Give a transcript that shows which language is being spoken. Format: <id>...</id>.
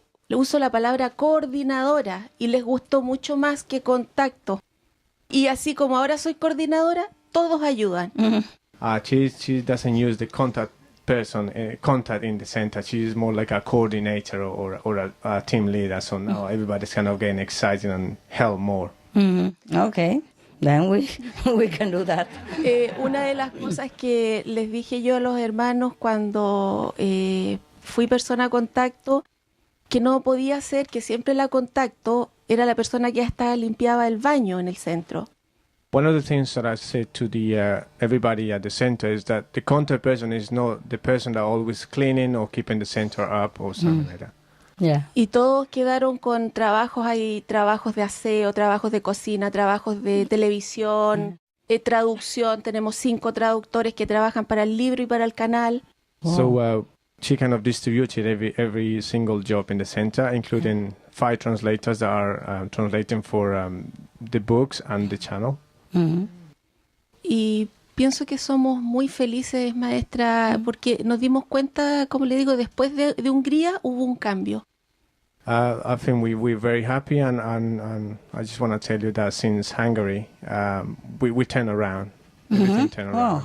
<es>Uso la palabra coordinadora y les gustó mucho más que contacto. Y así como ahora soy coordinadora, todos ayudan.</es> <en>She doesn't use the contact person, contact in the center. She's more like a coordinator or a team leader. So now everybody's kind of getting excited and help more. Okay, then we can do that.</en> <es>Una de las cosas que les dije yo a los hermanos cuando fui persona a contacto, que no podía ser que siempre la contacto era la persona que hasta limpiaba el baño en el centro.</es> <en>One of the things that I said to everybody at the center is that the contact person is not the person that always cleaning or keeping the center up or something like that. Yeah.</en> <es>Y todos quedaron con trabajos, hay trabajos de aseo, trabajos de cocina, trabajos de televisión, traducción. Tenemos 5 traductores que trabajan para el libro y para el canal.</es> <en>Wow. So she kind of distributed every single job in the center, including 5 translators that are translating for the books and the channel.</en> <es>Y pienso que somos muy felices, maestra, porque nos dimos cuenta, como le digo, después de Hungría hubo un cambio.</es> <en>I think we're very happy, and I just want to tell you that since Hungary, we turn around. Everything turn around.</en>